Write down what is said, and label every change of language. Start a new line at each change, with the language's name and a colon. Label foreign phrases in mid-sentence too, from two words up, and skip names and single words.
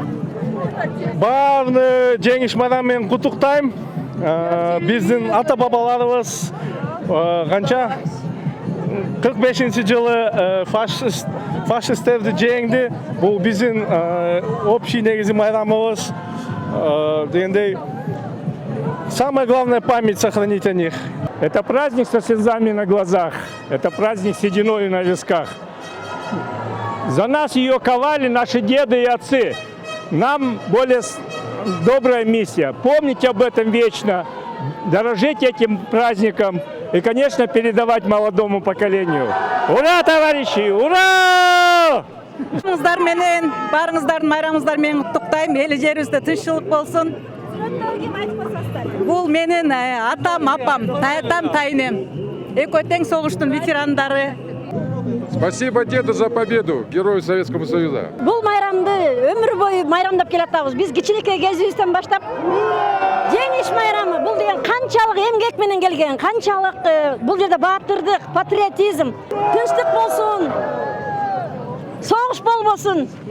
Kyrgyz: Баарын жеңиш майрамы менен куттуктайм. Биздин ата бабаларыбыз канча 45-жылы фашисттерди жеңди. Бул биздин общий негизи майрамыбыз. Дегендей,
Russian: самое главное память сохранить о них. Это праздник со слезами на глазах, это праздник с сединой на висках. За нас ее ковали наши деды и отцы. Нам более добрая миссия. Помнить об этом вечно, дорожить этим праздником и, конечно, передавать молодому поколению. Ура, товарищи! Ура!
Kyrgyz: Барыңыздар менен, барыңыздардын майрамыңыздар менен куттуктайм. Эл жерибизде тынччылык болсун. Бул менин атам, апам, таятам, тайнем. Экөө тең согуштун ветерандары.
Russian: Спасибо деду за победу, герою Советского Союза.
Kyrgyz: Бул майрамды өмүр бою майрамдап келатабыз. Биз кичинекей кезибизден баштап жеңиш майрамы бул деген канчалык эмгек менен келген, канчалык бул жерде баатырдык, патриотизм, тынчтык болсун. Согуш болбосун.